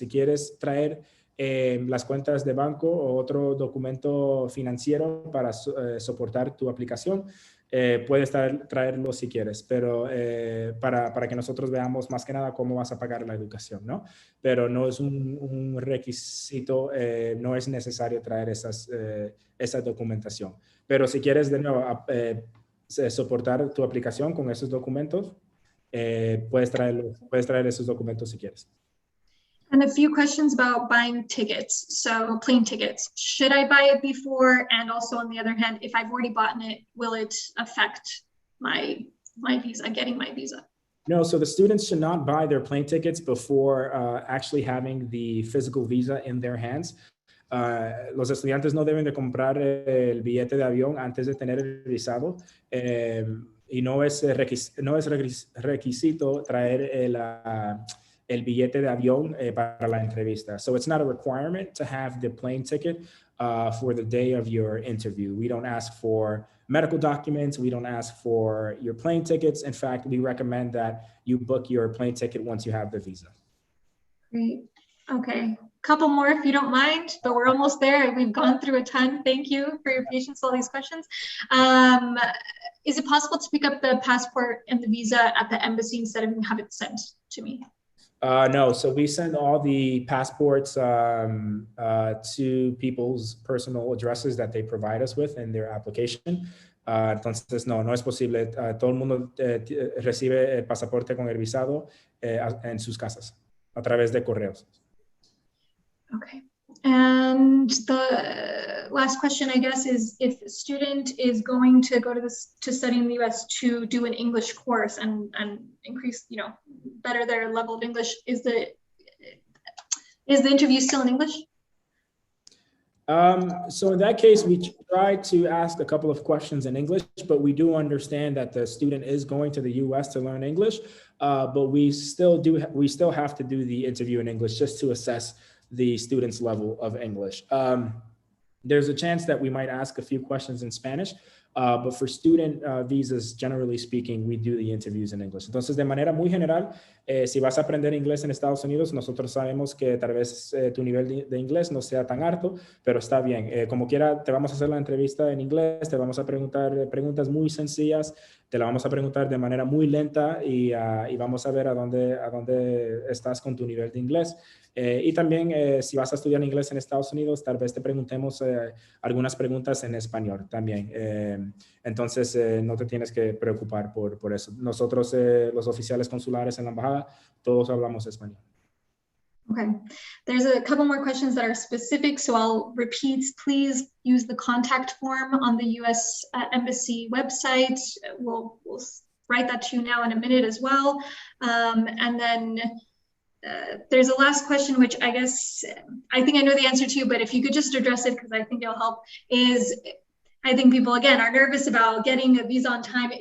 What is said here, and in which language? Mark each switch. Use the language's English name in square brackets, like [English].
[Spanish] Si quieres traer las cuentas de banco o otro documento financiero para soportar tu aplicación, puedes traerlo si quieres, pero para que nosotros veamos más que nada cómo vas a pagar la educación, ¿no? Pero no es un requisito, no es necesario traer esa documentación. Pero si quieres de nuevo soportar tu aplicación con esos documentos, puedes traer esos documentos si quieres. [English] And a few questions about buying tickets. So plane tickets, should I buy it before? And also on the other hand, if I've already bought it, will it affect my visa, getting my visa? No, so the students should not buy their plane tickets before actually having the physical visa in their hands. [Spanish] Los estudiantes no deben de comprar el billete de avión antes de tener el visado y no es requisito traer el billete de avión para la entrevista. [English] So it's not a requirement to have the plane ticket for the day of your interview. We don't ask for medical documents. We don't ask for your plane tickets. In fact, we recommend that you book your plane ticket once you have the visa. Great. Okay. Couple more if you don't mind, but we're almost there. We've gone through a ton. Thank you for your patience with all these questions. Is it possible to pick up the passport and the visa at the embassy instead of have it sent to me? No, so we send all the passports to people's personal addresses that they provide us with in their application. [Spanish] Entonces, no es posible. Todo el mundo recibe el pasaporte con el visado en sus casas a través de correos. [English] Okay. And the last question, I guess, is if a student is going to go to study in the US to do an English course and increase, better their level of English, is the interview still in English? So in that case, we try to ask a couple of questions in English, but we do understand that the student is going to the US to learn English, but we still have to do the interview in English just to assess the student's level of English. There's a chance that we might ask a few questions in Spanish, but for student visas, generally speaking, we do the interviews in English. [Spanish] Entonces, de manera muy general, si vas a aprender inglés en Estados Unidos, nosotros sabemos que tal vez tu nivel de inglés no sea tan alto, pero está bien. Como quiera, te vamos a hacer la entrevista en inglés, te vamos a preguntar preguntas muy sencillas te la vamos a preguntar de manera muy lenta y vamos a ver a dónde estás con tu nivel de inglés. Y también si vas a estudiar inglés en Estados Unidos, tal vez te preguntemos algunas preguntas en español también. Entonces, no te tienes que preocupar por eso. Nosotros, los oficiales consulares en la embajada, todos hablamos español. [English] Okay, there's a couple more questions that are specific, so I'll repeat. Please use the contact form on the U.S. Embassy website. We'll write that to you now in a minute as well. And then there's a last question, which I guess I think I know the answer to, but if you could just address it, because I think it'll help, is I think people, again, are nervous about getting a visa on time.